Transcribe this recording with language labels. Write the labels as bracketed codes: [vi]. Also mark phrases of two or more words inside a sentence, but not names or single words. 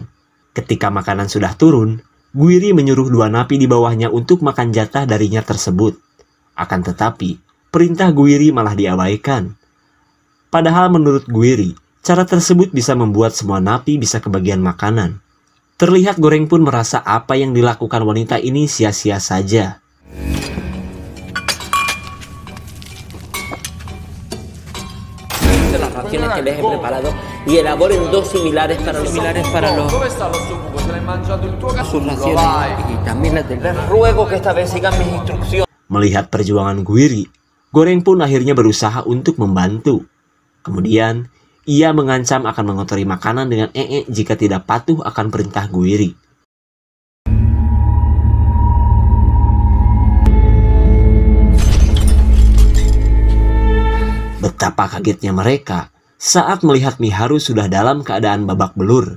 [id] Ketika makanan sudah turun, Guiri menyuruh 2 napi di bawahnya untuk makan jatah darinya tersebut. Akan tetapi, perintah Guiri malah diabaikan. Padahal menurut Guiri, cara tersebut bisa membuat semua napi bisa kebagian makanan. Terlihat Goreng pun merasa apa yang dilakukan wanita ini sia-sia saja. [es] Las raciones que les he preparado y elaboren 2 similares para los [it] Dove sta lo suo buco? Te l'hai mangiato il tuo [es] sus [it] cazzo? [es] raciones [it] Vai. [es] y también las del... Les ruego que esta vez sigan mis instrucciones. [id] Melihat perjuangan Guiri, Goreng pun akhirnya berusaha untuk membantu. Kemudian, ia mengancam akan mengotori makanan dengan jika tidak patuh akan perintah Guiri. Betapa kagetnya mereka saat melihat Miharu sudah dalam keadaan babak belur.